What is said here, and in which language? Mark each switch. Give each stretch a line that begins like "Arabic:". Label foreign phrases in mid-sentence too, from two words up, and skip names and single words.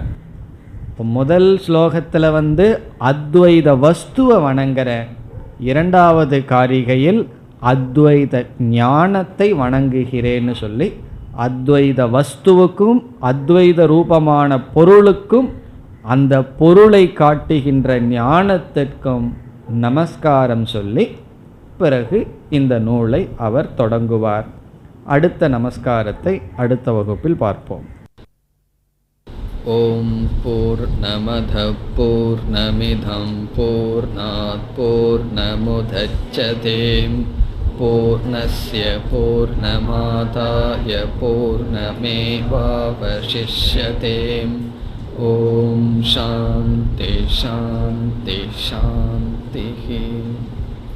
Tamil: இப்போ முதல் ஸ்லோகத்தில் அத்வைத வஸ்துவை வணங்குற, இரண்டாவது காரிகையில் அத்வைத ஞானத்தை வணங்குகிறேன்னு சொல்லி அத்வைத வஸ்துவுக்கும் அத்வைத ரூபமான பொருளுக்கும் அந்த பொருளை காட்டுகின்ற ஞானத்திற்கும் நமஸ்காரம் சொல்லி பிறகு இந்த நூலை அவர் தொடங்குவார். அடுத்த நமஸ்காரத்தை அடுத்த வகுப்பில் பார்ப்போம்.
Sanskrit: ओम् पूर्णमद पूर्णमिदं पूर्णात् पूर्णमुदच्यते पूर्णस्य पूर्णमादाय पूर्णमेवावशिष्यते. ओम् शान्ति शान्ति शान्ति.